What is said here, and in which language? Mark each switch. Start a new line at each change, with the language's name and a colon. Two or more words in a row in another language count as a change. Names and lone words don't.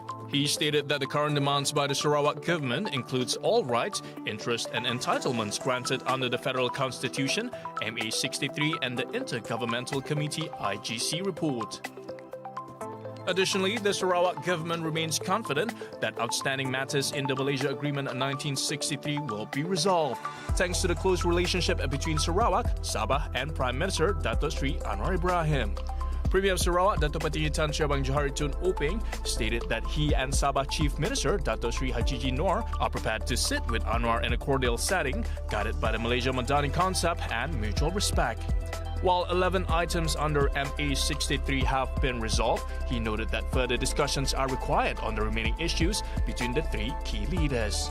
English: He stated that the current demands by the Sarawak government includes all rights, interests and entitlements granted under the Federal Constitution, MA63 and the Intergovernmental Committee IGC report. Additionally, the Sarawak government remains confident that outstanding matters in the Malaysia Agreement of 1963 will be resolved, thanks to the close relationship between Sarawak, Sabah and Prime Minister Dato' Sri Anwar Ibrahim. Premier of Sarawak, Dato' Patinggi Tan Sri Abang Johari Tun Openg, stated that he and Sabah Chief Minister, Dato' Sri Hajiji Noor, are prepared to sit with Anwar in a cordial setting, guided by the Malaysia Madani concept and mutual respect. While 11 items under MA63 have been resolved, he noted that further discussions are required on the remaining issues between the three key leaders.